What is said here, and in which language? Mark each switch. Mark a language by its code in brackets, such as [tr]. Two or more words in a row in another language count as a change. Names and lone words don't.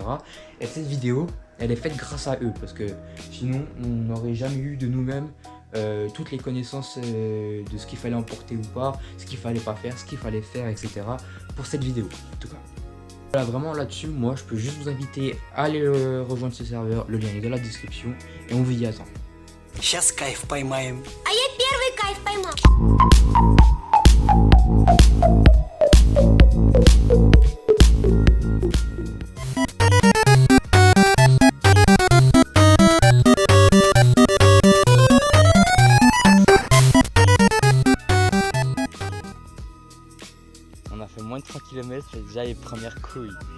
[fr] Et cette vidéo, elle est faite grâce à eux, parce que sinon, on n'aurait jamais eu de nous-mêmes toutes les connaissances de ce qu'il fallait emporter ou pas, ce qu'il fallait pas faire, ce qu'il fallait faire, etc. pour cette vidéo, en tout cas. Voilà, vraiment là-dessus, moi je peux juste vous inviter à aller rejoindre ce serveur, le lien est dans la description et on vous dit à temps. [ru] Сейчас кайф поймаем. А я первый кайф поймал. [fr] On a fait moins de 3 km et déjà les premières couilles.